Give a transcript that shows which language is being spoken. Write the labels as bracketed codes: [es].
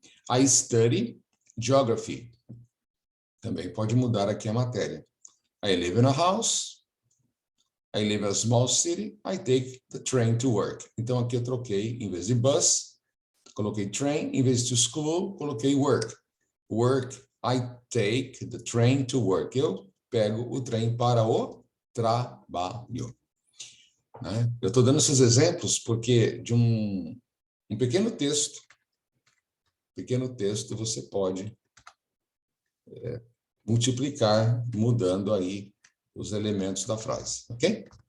[en] I study geography. [pt] Também pode mudar aqui a matéria. [en] I live in a house. I live in a small city. I take the train to work. [pt] Então, aqui eu troquei, em vez de bus, coloquei train. Em vez de school, coloquei work. [en] Work, I take the train to work. [pt] Eu pego o trem para o trabalho. Né? Eu estou dando esses exemplos porque de um pequeno texto você pode multiplicar, mudando aí os elementos da frase, ok?